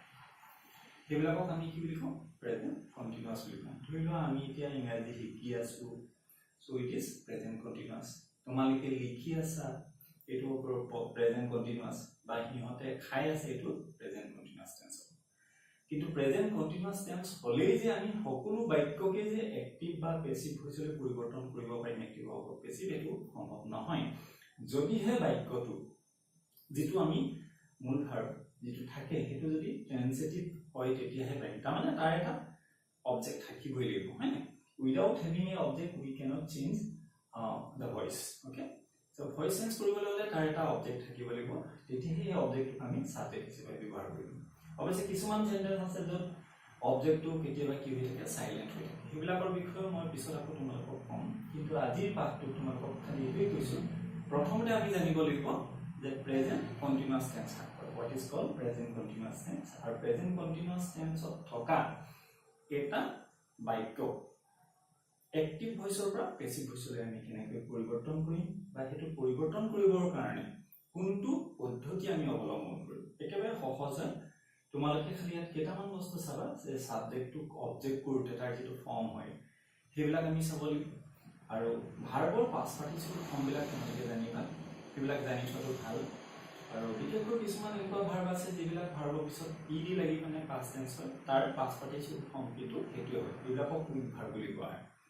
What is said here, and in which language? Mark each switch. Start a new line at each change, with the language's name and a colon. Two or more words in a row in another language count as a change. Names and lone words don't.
Assamese: সেইবিলাকক আমি কি বুলি কওঁ
English: present continuous
Assamese: বুলি কওঁ ধৰি লোৱা আমি এতিয়া ইংৰাজী শিকি আছো
English: so it is present continuous
Assamese: তোমালোকে লিখি আছা এটো
English: present continuous
Assamese: বা হিহতে খাই আছে এটো
English: present continuous tense
Assamese: কিন্তু
English: present continuous tense
Assamese: হলেই যে আমি সকলো বাক্যকে যে এক্টিভ বা পেসিভ হৈছিলে পৰিৱৰ্তন কৰিব পাৰিম এক্টিভ হ'ব পেসিভ এটো সম্ভৱ নহয় যদিহে বাক্যটো যেটো আমি মূল ভাৰ্ব যেটো থাকে হেতু যদি ট্ৰান্সিটিভ হয় তেতিয়াহে পাৰিম তাৰমানে তাৰ এটা অবজেক্ট থাকিবই লাগিব হয়
English: without having an object we cannot change the voice okay
Assamese: so
English: voice change
Assamese: কৰিবলৈ হলে তাৰ এটা অবজেক্ট থাকিব লাগিব তেতিয়াহে এই অবজেক্টটো আমি সাবজেক্ট হিচাপে ব্যৱহাৰ কৰিম অৱশ্যে কিছুমান সেন্টেন্স আছে য'ত অবজেক্টটো কেতিয়াবা কি হৈ থাকে সাইলেন্ট হৈ থাকে সেইবিলাকৰ বিষয়ে মই পিছত আকৌ তোমালোকক কম কিন্তু আজিৰ পাঠটো তোমালোকক খালি এইটোৱে কৈছো প্ৰথমতে আমি জানিব লাগিব যে
English: present continuous tense what is called present continuous tense
Assamese: আৰু
English: present continuous tenseত
Assamese: থকা এটা বাক্য
English: active voiceৰ
Assamese: পৰা
English: passive voiceলৈ
Assamese: আমি কেনেকৈ পৰিৱৰ্তন কৰিম বা হেতু পৰিৱৰ্তন কৰিবৰ কাৰণে কোনটো পদ্ধতি আমি অৱলম্বন কৰিম একেবাৰে সহজ তোমালোকে খালি ইয়াত কেইটামান বস্তু চাবা যে সাবজেক্টটো অবজেক্ট কৰোতে তাৰ যেটো ফৰ্ম হয় সেইবিলাক আমি চাব লাগিব আৰু ভাৰ্বৰ
English: past participle formবিলাক
Assamese: তোমালোকে জানিবা সেইবিলাক জানি থোৱাটো ভাল আৰু বিশেষকৈ কিছুমান এনেকুৱা ভাৰ্ব আছে যিবিলাক ভাৰ্বৰ পিছত ed লাগি মানে
English: past tense
Assamese: হয় তাৰ
English: past participle form
Assamese: কিটো হেতুৱে হয় এইবিলাকক
English: quick verb
Assamese: বুলি কোৱা হয়